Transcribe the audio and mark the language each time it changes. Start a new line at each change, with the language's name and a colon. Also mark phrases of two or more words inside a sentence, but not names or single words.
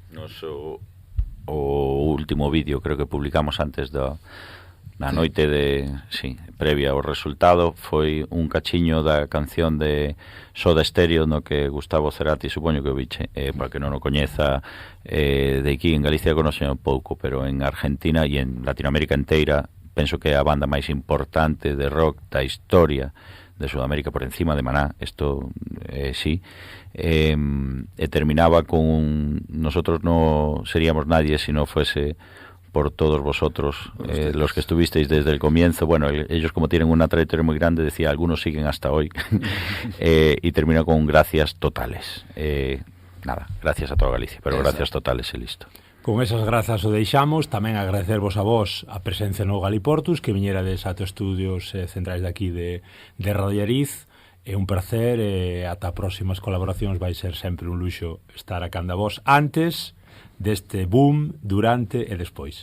Galician: O último vídeo creo que publicamos antes na noite previa ao resultado foi un cachiño da canción de Soda Stereo, no que Gustavo Cerati, supoño que o biche, para que non o coñeza, de aquí en Galicia conocen un pouco, pero en Argentina e en Latinoamérica inteira penso que é a banda máis importante de rock da historia de Sudamérica, por encima de Maná, isto sí. E terminaba con
Spanish: nosotros no seríamos nadie si no fuese por todos vosotros, los que estuvisteis desde el comienzo. Bueno, ellos como tienen una trayectoria muy grande, decía, algunos siguen hasta hoy. Y termina con gracias totales. Nada, gracias a toda Galicia, pero gracias totales e listo.
Galician: Con esas grazas o deixamos. Tamén agradecervos a vos a presencia no Galiportus, que viñerades a estudios centrais de aquí de Radio Ariz. É un placer, e ata próximas colaboracións vai ser sempre un luxo estar a canda vos antes deste boom, durante e despois.